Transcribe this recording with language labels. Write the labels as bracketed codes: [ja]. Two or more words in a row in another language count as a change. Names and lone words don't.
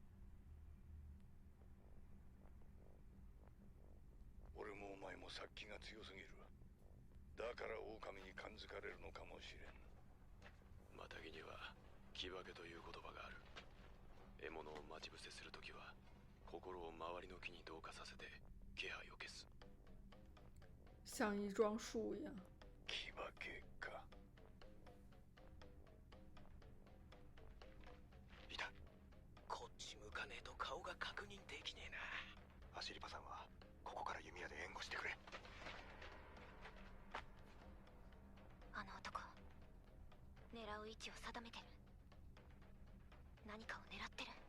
[ja] 俺もお前も殺気が強すぎる。だから狼に感づかれるのかもしれん。マタギには気分けという言葉がある。獲物を待ち伏せするときは心を周りの木に同化させて気配を消す。 [zh] 像一桩树一样。 [ja] 気分けか。いた。こっち向かねえと顔が確認できねえな。走り場さんはここから弓矢で援護してくれ。あの男、狙う位置を定めてる。何かを狙ってる。